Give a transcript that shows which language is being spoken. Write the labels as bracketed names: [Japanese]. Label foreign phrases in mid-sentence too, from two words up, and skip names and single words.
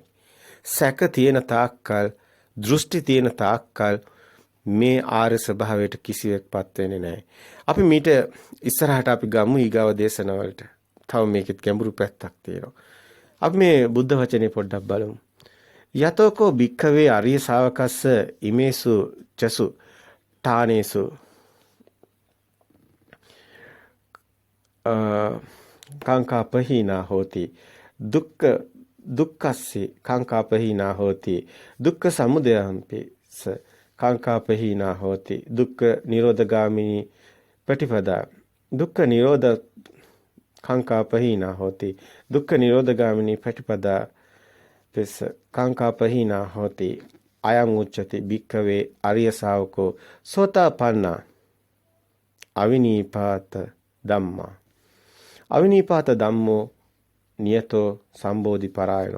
[Sinhala] සැක තියෙන තාක්කල්, දෘෂ්ටි තියෙන තාක්කල් මේ ආර්ය ස්වභාවයට කිසිවෙක්පත් වෙන්නේ නැහැ. අපි මීට ඉස්සරහට අපි ගමු ඊගාව දේශනාවලට. තව මේකෙත් ගැඹුරු පැත්තක් තියෙනවා. අපි මේ බුද්ධ වචනේ පොඩ්ඩක් බලමු. [Pali] යතෝකෝ භික්ඛවේ අරිය ශාවකස්ස ඉමේසු චසු ඨානේසු කාංකාපහීනා හෝති දුක්ඛස්සේ කාංකාපහීනා හෝති දුක්ඛ සමුදයම්පිස කාංකාපහීනා හෝති දුක්ඛ නිරෝධගාමිනී ප්‍රතිපදා දුක්ඛ නිරෝධ කාංකාපහීනා හෝති දුක්ඛ නිරෝධගාමිනී ප්‍රතිපදා පෙස කාංකාපහීනා හෝති අයං උච්චති භික්ඛවේ අරිය ශාවකෝ සෝතාපන්නා අවිනීපාත ධම්මා අවිනීපාත ධම්මෝ නියතෝ සම්බෝධි පරායනෝ.